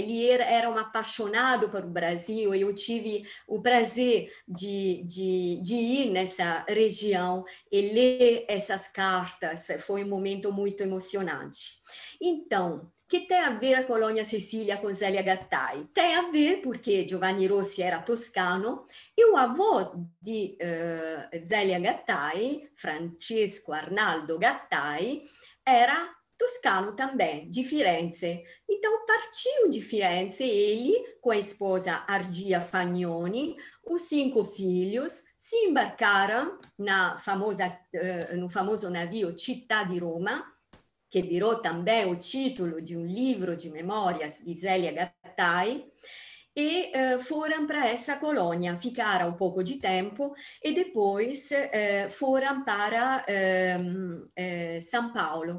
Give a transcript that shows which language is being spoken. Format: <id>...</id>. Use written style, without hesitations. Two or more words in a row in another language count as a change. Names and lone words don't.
<pt>Ele era um apaixonado pelo Brasil, e eu tive o prazer de ir nessa região e ler essas cartas. Foi um momento muito emocionante. Então, que tem a ver a colônia Sicília com Zélia Gattai? Tem a ver porque Giovanni Rossi era toscano e o avô di Zélia Gattai, Francesco Arnaldo Gattai, era toscano também, de Firenze. Então partiu de Firenze ele com a esposa Argia Fagnoni, os 5 filhos, se embarcaram no famoso navio Città di Roma, que virou também o título de um livro de memórias de Zélia Gattai, e foram para essa colônia, ficaram um pouco de tempo e depois foram para São Paulo.</pt>